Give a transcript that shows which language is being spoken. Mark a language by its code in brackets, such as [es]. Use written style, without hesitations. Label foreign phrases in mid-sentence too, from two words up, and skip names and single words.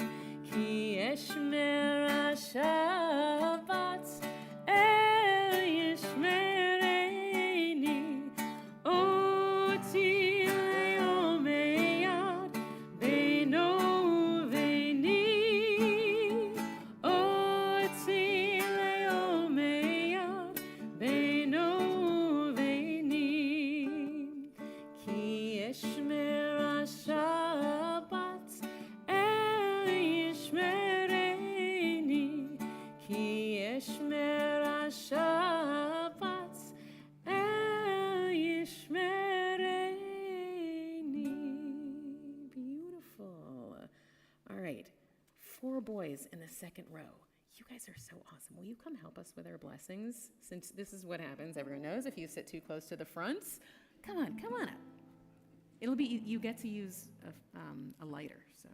[he] כי אשמרה שבת, אל ישמרני. אות היא לעולמי עד בינו וביני. אות היא לעולמי עד בינו וביני. כי אשמרה שבת אל ישמרני. כי אשמרה שבת אל ישמרני. [en] Beautiful. All right, 4 boys in the second row. You guys are so awesome. Will you come help us with our blessings? Since this is what happens, everyone knows if you sit too close to the fronts. Come on up. It'll be, you get to use a lighter, so.